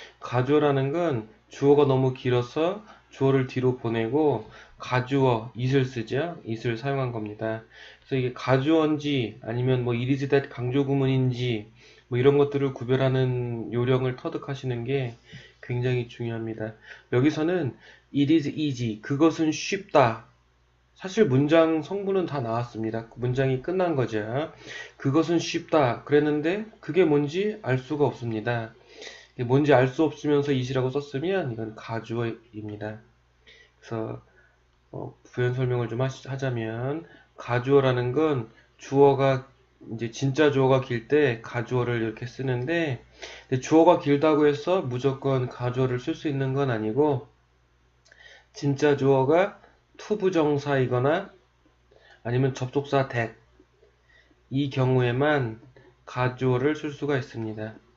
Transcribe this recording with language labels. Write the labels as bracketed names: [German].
[Korean] 가주어라는 건 주어가 너무 길어서 주어를 뒤로 보내고 가주어, it을 쓰죠. it을 사용한 겁니다. 그래서 이게 가주어인지 아니면 뭐 it is that 강조 구문인지 뭐 이런 것들을 구별하는 요령을 터득하시는 게 굉장히 중요합니다. 여기서는 [English] it is easy. [Korean] 그것은 쉽다. 사실 문장 성분은 다 나왔습니다. 문장이 끝난 거죠. 그것은 쉽다. 그랬는데 그게 뭔지 알 수가 없습니다. 뭔지 알 수 없으면서 it이라고 썼으면 이건 가주어입니다. 그래서 부연 설명을 좀 하자면 가주어라는 건 주어가 이제 진짜 주어가 길 때 가주어를 이렇게 쓰는데 주어가 길다고 해서 무조건 가주어를 쓸 수 있는 건 아니고 진짜 주어가 투부정사이거나 아니면 접속사 that 이 경우에만 가주어를 쓸 수가 있습니다.